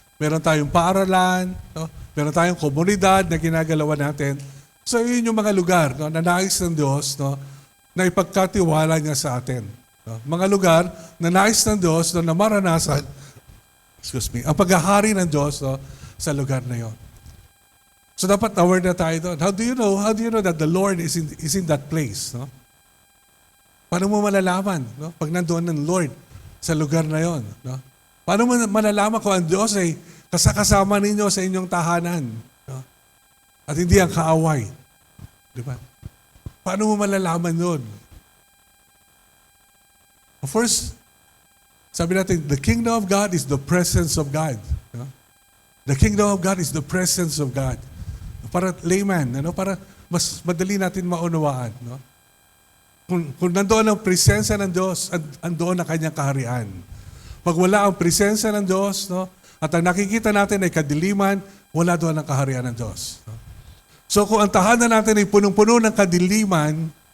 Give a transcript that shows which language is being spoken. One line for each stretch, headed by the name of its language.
Filipino: Meron tayong paaralan, no? Meron tayong komunidad na ginagalawan natin. So yun yung mga lugar, no, na nais ng Diyos, no, na ipagkatiwala niya sa atin. No? Mga lugar na nais ng Diyos na maranasan, ang paghahari ng Diyos, no, sa lugar na yon. So dapat aware na tayo doon.
English: How do you know that the Lord is in that place?
Filipino: No? Paano mo malalaman, no, pag nandoon ng Lord sa lugar na yon? No? Paano mo malalaman kung ang Diyos ay kasama ninyo sa inyong tahanan? No? At hindi ang kaaway. Di ba? Paano mo malalaman yun?
English: First,
Filipino: sabi natin,
English: the kingdom of God is the presence of God. No? The kingdom of God is the presence of God.
Filipino: Para layman, para mas madali natin maunawaan. No? Kung nandoon ang presensya ng Diyos, andoon ang kanyang kaharian. Pag wala ang presensya ng Diyos, no, at ang nakikita natin ay kadiliman, wala doon ang kaharian ng Diyos. No? So kung ang tahanan natin ay punong-puno ng kadiliman,